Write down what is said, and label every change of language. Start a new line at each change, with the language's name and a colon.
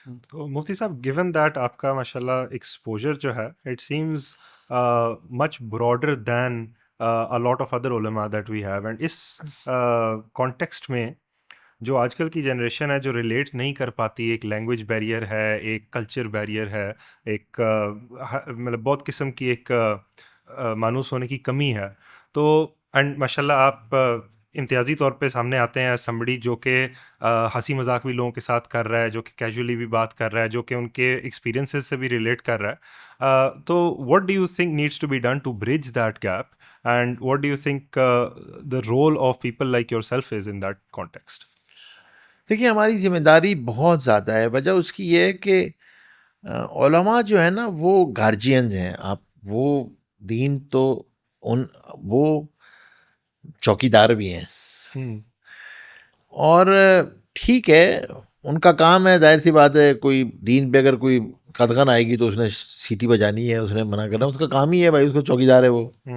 Urdu: تو مفتی صاحب،
English: given that
Urdu: آپ کا ماشاءاللہ ایکسپوجر جو ہے
English: it seems much broader than a lot of other ulama that we have،
Urdu: and اس context میں جو آج کل کی جنریشن ہے جو ریلیٹ نہیں کر پاتی، ایک لینگویج بیریئر ہے، ایک کلچر بیریئر ہے، ایک مطلب بہت قسم کی ایک مانوس ہونے کی کمی ہے. تو اینڈ ماشاءاللہ آپ امتیازی طور پہ سامنے آتے ہیں somebody جو کہ ہنسی مذاق بھی لوگوں کے ساتھ کر رہا ہے, جو کہ کیجولی بھی بات کر رہا ہے, جو کہ ان کے ایکسپیرینسز سے بھی ریلیٹ کر رہا ہے.
English: تو what do you think needs to be done to bridge that gap, and what do you think the role of people like yourself is in that context?
Urdu: دیکھیے ہماری ذمہ داری بہت زیادہ ہے. وجہ اس کی یہ ہے کہ علماء جو ہے نا وہ گارجینز ہیں. آپ وہ دین تو وہ چوکیدار بھی ہیں, اور ٹھیک ہے ان کا کام ہے, ظاہر سی بات ہے, کوئی دین پہ اگر کوئی قدغن آئے گی تو اس نے سیٹی بجانی ہے, اس نے منع کرنا, اس کا کام ہی ہے بھائی, اس کو چوکیدار ہے وہ.